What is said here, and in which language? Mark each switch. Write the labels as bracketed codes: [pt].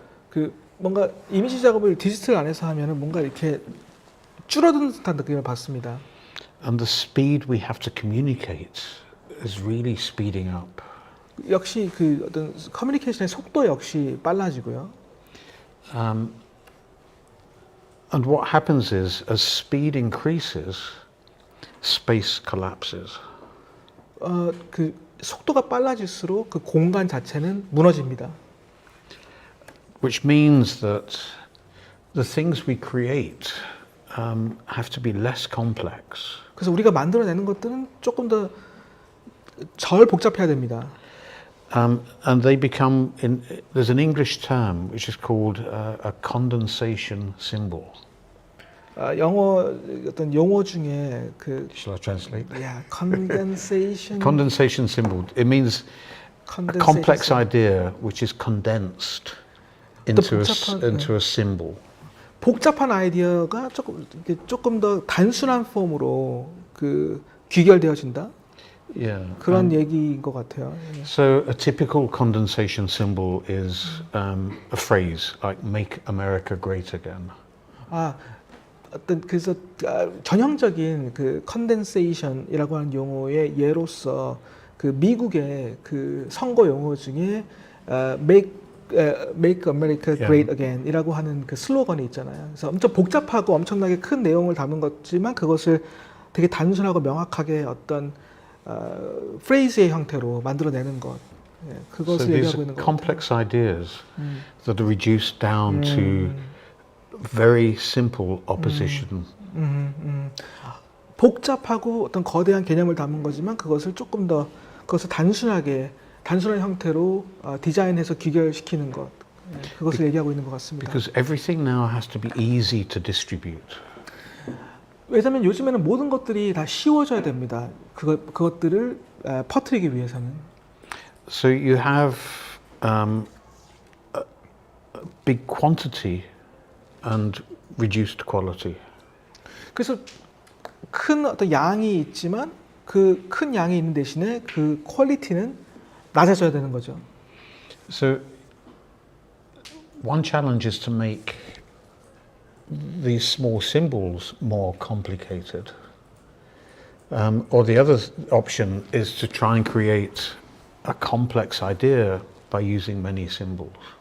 [ko] 그 뭔가 이미지 작업을 디지털 안에서 하면은 뭔가 이렇게 줄어든 듯한 느낌을 받습니다. [en] And the speed we have to communicate is really speeding up. [ko] 역시 그 어떤 커뮤니케이션의 속도 역시 빨라지고요. [en] And what happens is, as speed increases, space collapses. [ko] 그 속도가 빨라질수록 그 공간 자체는 무너집니다. [en] Which means that the things we create have to be less complex. [ko] 그래서 우리가 만들어내는 것들은 조금 더 덜 복잡해야 됩니다. [en] And they become, there's an English term which is called a condensation symbol. [ko] 영어 어떤 용어 중에 그 [en] Shall I translate? condensation. Condensation symbol. It means a complex idea which is condensed into a symbol. [ko] 복잡한 아이디어가 조금 더 단순한 폼으로 그 귀결되어진다. [en] Yeah. [ko] 그런 얘기인 것 같아요. [en] So a typical condensation symbol is a phrase like "Make America Great Again." [ko] 어떤 그래서 전형적인 그 컨덴세이션이라고 하는 용어의 예로서 그 미국의 그 선거 용어 중에 [en] Make America Great Again [ko] 이라고 하는 그 슬로건이 있잖아요. 그래서 엄청 복잡하고 엄청나게 큰 내용을 담은 거지만 그것을 되게 단순하고 명확하게 어떤 프레이즈의 형태로 만들어내는 것. 그것을 얘기하고 있는 것 같아요. [en] Complex ideas that are reduced down to very simple opposition. [ko] 복잡하고 어떤 거대한 개념을 담은 거지만 그것을 조금 더 그것을 단순한 형태로 디자인해서 귀결시키는 것. 그것을 얘기하고 있는 것 같습니다. [en] Because everything now has to be easy to distribute. [ko] 왜냐하면 요즘에는 모든 것들이 다 쉬워져야 됩니다. 그것들을 퍼뜨리기 위해서는. [en] So you have a big quantity and reduced quality. [ko] 그래서 큰 어떤 양이 있지만 그 큰 양이 있는 대신에 그 퀄리티는 낮아져야 되는 거죠. [en] So one challenge is to make these small symbols more complicated. Or the other option is to try and create a complex idea by using many symbols.